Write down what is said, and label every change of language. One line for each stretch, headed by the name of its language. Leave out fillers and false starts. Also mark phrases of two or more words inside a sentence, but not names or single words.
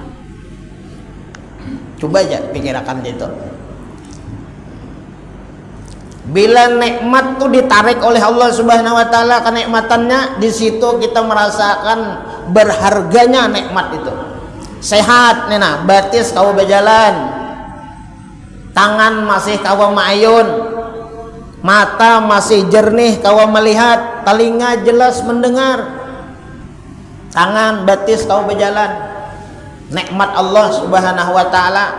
Indonesian: Coba aja pikirkan itu. Bila nikmat itu ditarik oleh Allah
Arabic: سبحانه وتعالى,
Indonesian: kenikmatannya, di situ kita merasakan berharganya nikmat itu.
Banjar: Sehat nena, batis kau berjalan, tangan masih kau maayun, mata masih jernih kau melihat, telinga jelas mendengar, tangan batis kau berjalan, nikmat Allah
Arabic: سبحانه وتعالى.